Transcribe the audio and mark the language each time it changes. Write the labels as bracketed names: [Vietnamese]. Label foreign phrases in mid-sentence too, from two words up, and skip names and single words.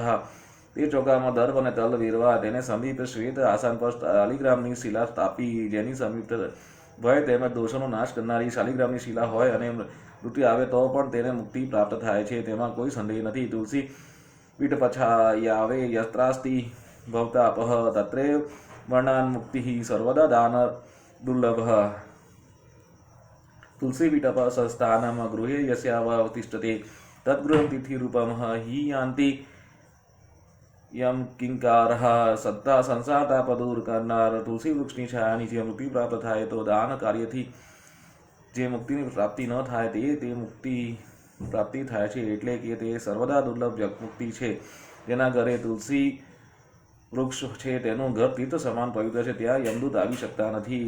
[Gujarati] તે ચોકામાં દર્ભ અને તલ વેરવા, તેને સમીપ શ્વેત આસન પર શાલિગ્રામની શિલા સ્થાપી, જેની સમીપ ભય તેમજ દોષોનો નાશ કરનારી શાલિગ્રામની શિલા હોય અને મૃત્યુ આવે તો પણ તેને મુક્તિ પ્રાપ્ત થાય છે, તેમાં કોઈ સંદેહ નથી। [Sanskrit] તુલસી પીઠ પછાયાવે યત્રાસ્તિ ભવતાપહ તત્રૈવ વર્ણાન્મુક્તિ સર્વદા દાન દુર્લભ। તુલસી પીઠ સંસ્થાનમ ગૃહે યસ્યાવતિષ્ઠતે તદ્ગૃહં તિથિરૂપમ हि यान्ति यम किंकारः। [Gujarati] સત્તા સંસાર તાપ દૂર કરનાર તુલસી વૃક્ષની છાયા નીચે મુક્તિ પ્રાપ્ત થાય તો દાન કાર્યથી જે મુક્તિની પ્રાપ્તિ ન થાય તે મુક્તિ પ્રાપ્તિ થાય છે, એટલે કે તે સર્વદા દુર્લભ મુક્તિ છે। જેના ઘરે તુલસી વૃક્ષ છે તેનું ઘર તીર્થ સમાન પવિત્ર છે, ત્યાં યમદૂત આવી શકતા નથી।